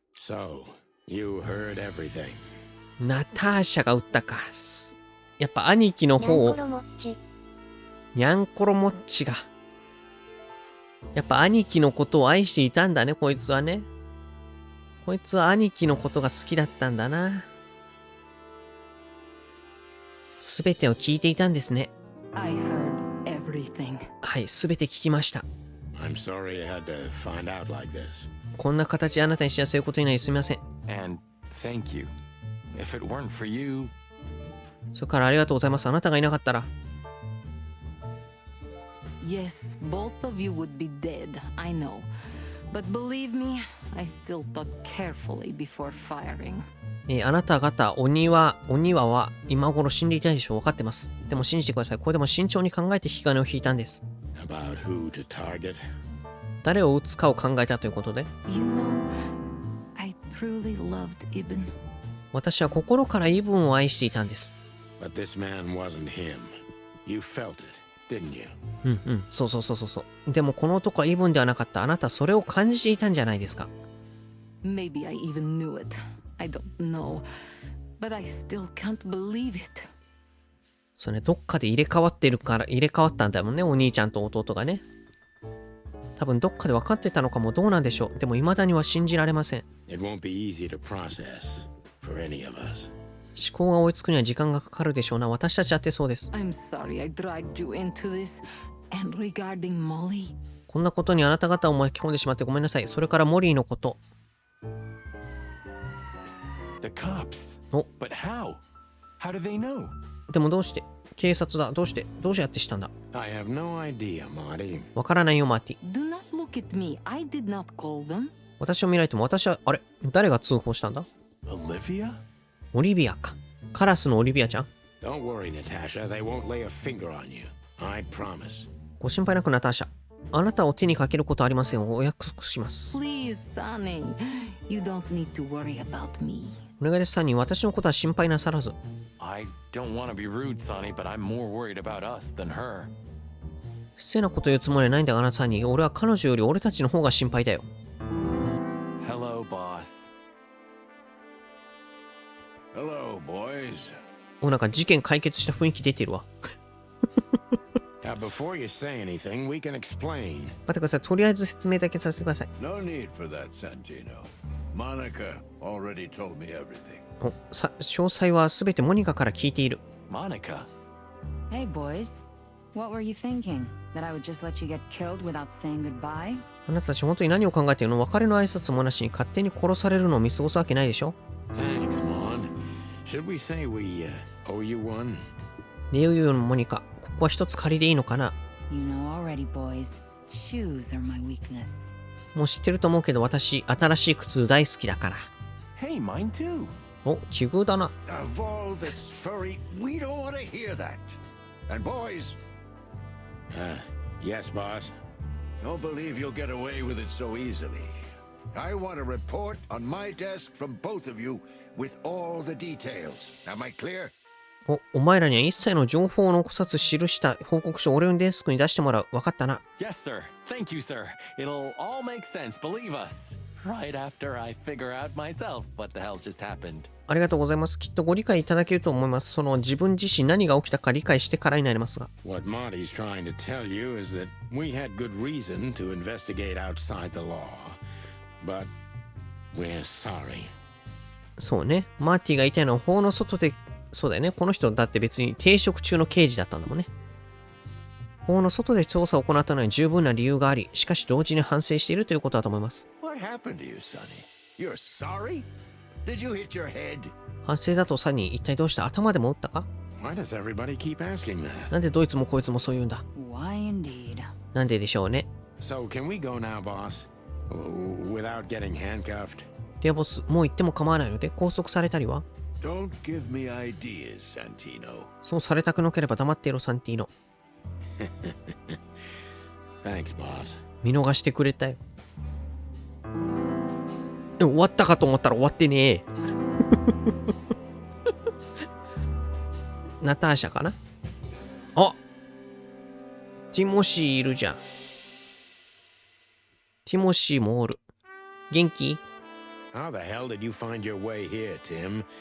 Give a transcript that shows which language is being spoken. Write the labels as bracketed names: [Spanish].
[English] So, you heard everything. [Japanese] ナターシャが撃ったか。やっぱ兄貴の方を。ニャンコロモッチが。やっぱ兄貴のことを愛していたんだね、こいつはね。こいつは兄貴のことが好きだったんだな。すべてを聞いていたんですね。 [English] I heard everything. [Japanese] はい、すべて聞きました。 [English] I'm sorry you had to find out like this. [Japanese] こんな形であなたに知らせることになりすみません。 [English] And thank you. If it weren't for you... [Japanese] それからありがとうございます。あなたがいなかったら。 [English] Yes, both of you would be dead, I know. But believe me, I still thought carefully before firing. [Japanese] あなた方、お庭は今頃死んでいたでしょう。分かってます。でも信じてください。これでも慎重に考えて引き金を引いたんです。 [English] About who to target? [Japanese] 誰を撃つかを考えたということで。 [English] You know, I truly loved Ibn. [Japanese] 私は心からイブンを愛していたんです。 [English] But this man wasn't him. You felt it, didn't you? [Japanese] そう。でもこの男はイブンではなかった。あなたそれを感じていたんじゃないですか。 [English] Maybe I even knew it. I don't know. But I still can't believe it. [Japanese] そうね、どっかで入れ替わったんだもんね、お兄ちゃんと弟がね。多分どっかで分かってたのかも。どうなんでしょう。でも未だには信じられません。 [English] It won't be easy to process. for any of us. [Japanese] 思考が追いつくには時間がかかるでしょうな。私たちだってそうです。 [English] I'm sorry I dragged you into this. And regarding Molly? [Japanese] こんなことにあなた方を巻き込んでしまってごめんなさい。それからモリーのこと。 [English] The cops. お、 But how? How do they know? [Japanese] でもどうして警察だ。どうしてやってしたんだ。 [English] I have no idea, Marty. [Japanese] わからないよ、マーティ。 [English] Do not look at me. I did not call them. [Japanese] 私を見られても私は、あれ誰が通報したんだ？ [English] Olivia? [Japanese] オリビアか。カラスのオリビアちゃん。 [English] Don't worry, Natasha. They won't lay a finger on you. I promise. [Japanese] ご心配なくナターシャ。あなたを手にかけることありませんをお約束します。 [English] Please, Sonny. You don't need to worry about me. [Japanese] お願いです、サニー。私のことは心配なさらず。 [English] I don't want to be rude, Sonny, but I'm more worried about us than her. [Japanese] 失礼なこと言うつもりはないんだがな、サニー。俺は彼女より俺たちの方が心配だよ。 [English] Hello, boss. Hello, boys. [Japanese] なんか事件解決した雰囲気出てるわ。 [English] Now, before you say anything, we can explain. [Japanese] 待ってください。とりあえず説明だけさせてください。 [English] No need for that, Santino. Monica already told me everything. [Japanese] 詳細はすべてモニカから聞いている。 [English] Monica. Hey, boys. What were you thinking? That I would just let you get killed without saying goodbye? [Japanese] あなたたち本当に何を考えているの？別れの挨拶もなしに勝手に殺されるのを見過ごすわけないでしょ。 [English] Thanks, Mon. Should we say we owe you one? [Japanese] レオユのモニカ、ここは一つ借りでいいのかな？ [English] You know already, boys. Shoes are my weakness. [Japanese] もう知ってると思うけど私、新しい靴大好きだから。 [English] Hey, mine too. [Japanese] お、奇遇だな。 [English] Of all that's furry, we don't want to hear that. And boys, Yes, boss. don't believe you'll get away with it so easily. I want a report on my desk from both of you with all the details. Am I clear? [Japanese] お前らには一切の情報を残さず記した報告書を俺のデスクに出してもらう。わかったな。 [English] Yes, sir. Thank you, sir. It'll all make sense, believe us. Right after I figure out myself what the hell just happened. [Japanese] ありがとうございます。きっとご理解いただけると思います。その自分自身何が起きたか理解してからになりますが。 [English] What Marty's trying to tell you is that we had good reason to investigate outside the law, but we're sorry. [Japanese] そうね。マーティが言いたいのは法の外で、そうだよね。この人だって別に停職中の刑事だったんだもんね。法の外で調査を行ったのに十分な理由があり、しかし同時に反省しているということだと思います。 [English] What happened to you, Sonny? You're sorry? Did you hit your head? [Japanese] 反省だとサニー、一体どうした？頭でも打ったか？ [English] Why does everybody keep asking that? [Japanese] なんでどいつもこいつもそう言うんだ？ [English] Why indeed? [Japanese] なんででしょうね。 [English] So can we go now, boss? Without getting handcuffed? [Japanese] ではボス、もう行っても構わないので拘束されたりは？ [English] Don't give me ideas, Santino. [Japanese] そうされたくなければ黙っていろ、サンティーノ。 [English] Thanks, boss. [Japanese] 見逃してくれたよ。終わったかと思ったら終わってねえ。ナターシャかな？あ、ティモシーいるじゃん。ティモシーもおる。元気？ [English] How the hell did you find your way here, Tim?